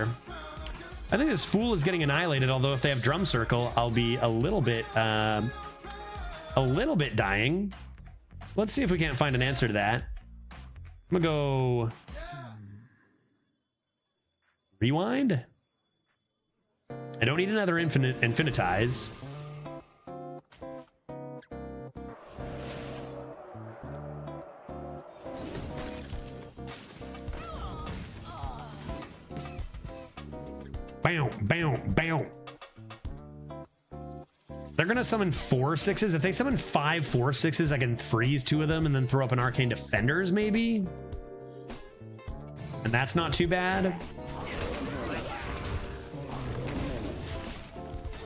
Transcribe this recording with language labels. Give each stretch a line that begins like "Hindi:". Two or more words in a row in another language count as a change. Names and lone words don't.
English: I think this fool is getting annihilated, although if they have Drum Circle, I'll be a little bit dying. Let's see if we can't find an answer to that. I'm gonna go rewind. I don't need another infinitize. Bam, bam, bam. They're gonna summon 4/6s. If they summon 5 4/6s, I can freeze 2 of them and then throw up an Arcane Defenders, maybe. And that's not too bad.